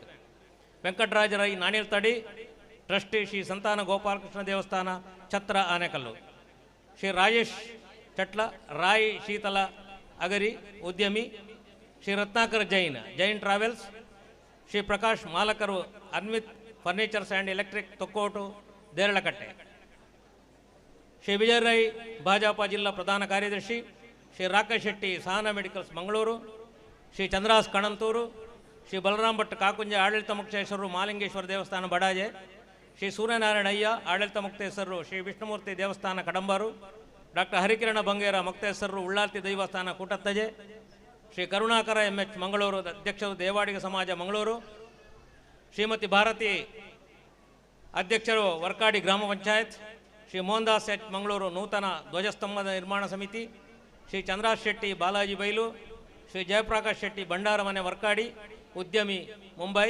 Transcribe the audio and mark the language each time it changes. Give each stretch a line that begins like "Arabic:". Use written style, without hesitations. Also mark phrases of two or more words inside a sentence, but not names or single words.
Kannada: ವೆಂಕಟರಾಜ ರೈ, ನಾಣಿಲ್ತಡಿ, ಟ್ರಸ್ಟಿ ಶ್ರೀ ಸಂತಾನ ಗೋಪಾಲಕೃಷ್ಣ ದೇವಸ್ಥಾನ, ಛತ್ರ, ಆನೆಕಲ್ಲು. ಶ್ರೀ ರಾಜೇಶ್ ಚಟ್ಲ, ರಾಯ್ ಶೀತಲ ಅಗರಿ, ಉದ್ಯಮಿ. ಶ್ರೀ ರತ್ನಾಕರ್ ಜೈನ್, ಜೈನ್ ಟ್ರಾವೆಲ್ಸ್. ಶ್ರೀ ಪ್ರಕಾಶ್, ಮಾಲಕರು, ಅನ್ವಿತ್ ಫರ್ನಿಚರ್ಸ್ ಆ್ಯಂಡ್ ಎಲೆಕ್ಟ್ರಿಕ್, ತೊಕ್ಕೋಟು, ದೇರಳಕಟ್ಟೆ. ಶ್ರೀ ವಿಜಯ್ ರೈ, ಭಾಜಪ ಜಿಲ್ಲಾ ಪ್ರಧಾನ ಕಾರ್ಯದರ್ಶಿ. ಶ್ರೀ ರಾಕೇಶ್ ಶೆಟ್ಟಿ, ಸಹನಾ ಮೆಡಿಕಲ್ಸ್, ಮಂಗಳೂರು. ಶ್ರೀ ಚಂದ್ರಾಸ್ ಕಣಂತೂರು. ಶ್ರೀ ಬಲರಾಮ್ ಭಟ್ ಕಾಕುಂಜ, ಆಡಳಿತ ಮುಕ್ತೇಶ್ವರರು, ಮಾಲಿಂಗೇಶ್ವರ ದೇವಸ್ಥಾನ ಬಡಾಜೆ. ಶ್ರೀ ಸೂರ್ಯನಾರಾಯಣ ಅಯ್ಯ, ಆಡಳಿತ ಮುಕ್ತೇಶ್ವರರು, ಶ್ರೀ ವಿಷ್ಣುಮೂರ್ತಿ ದೇವಸ್ಥಾನ ಕಡಂಬಾರು. ಡಾಕ್ಟರ್ ಹರಿಕಿರಣ ಬಂಗೇರ, ಮುಕ್ತೇಶ್ವರರು, ಉಳ್ಳಾಲ್ತಿ ದೈವಸ್ಥಾನ ಕೂಟತ್ತಜೆ. ಶ್ರೀ ಕರುಣಾಕರ MH, ಮಂಗಳೂರು, ಅಧ್ಯಕ್ಷರು, ದೇವಾಡಿಗ ಸಮಾಜ, ಮಂಗಳೂರು. ಶ್ರೀಮತಿ ಭಾರತಿ, ಅಧ್ಯಕ್ಷರು, ವರ್ಕಾಡಿ ಗ್ರಾಮ ಪಂಚಾಯತ್. ಶ್ರೀ ಮೋಹನ್ದಾಸ್ H, ಮಂಗಳೂರು, ನೂತನ ಧ್ವಜಸ್ತಂಭದ ನಿರ್ಮಾಣ ಸಮಿತಿ. ಶ್ರೀ ಚಂದ್ರಾಶ್ ಶೆಟ್ಟಿ, ಬಾಲಾಜಿ ಬೈಲು. ಶ್ರೀ ಜಯಪ್ರಕಾಶ್ ಶೆಟ್ಟಿ, ಭಂಡಾರ ಮನೆ, ವರ್ಕಾಡಿ, ಉದ್ಯಮಿ, ಮುಂಬೈ.